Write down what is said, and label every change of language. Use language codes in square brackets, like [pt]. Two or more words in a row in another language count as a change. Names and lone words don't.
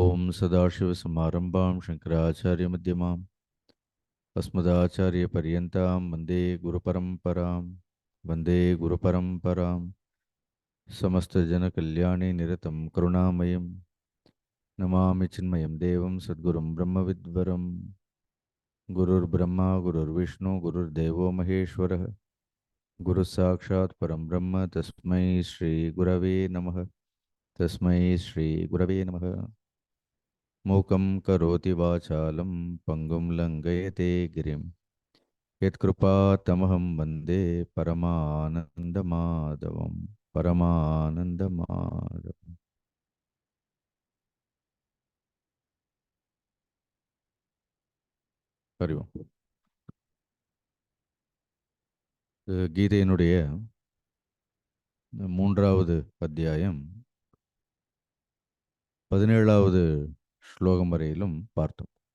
[sa] सदाशिवसमारम्भां शङ्कराचार्यमध्यमाम् अस्मदाचार्यपर्यन्तां वन्दे गुरुपरम्परां समस्तजनकल्याणे निरतं करुणामयं नमामि चिन्मयं देवं सद्गुरुं ब्रह्मविद्वरं गुरुर्ब्रह्मा गुरुर्विष्णु गुरुर्देवो महेश्वरः गुरुसाक्षात् परं ब्रह्म तस्मै श्रीगुरवे नमः। मूकं करोति वाचालं पङ्गुं लङ्घयते गिरिं यत्कृपातमहं वन्दे परमानन्दमाधवं। हरि ॐ. [ta] கீதையினுடைய மூன்றாவது அத்தியாயம் 17வது ஸ்லோகம் வரையிலும் பார்த்தோம்.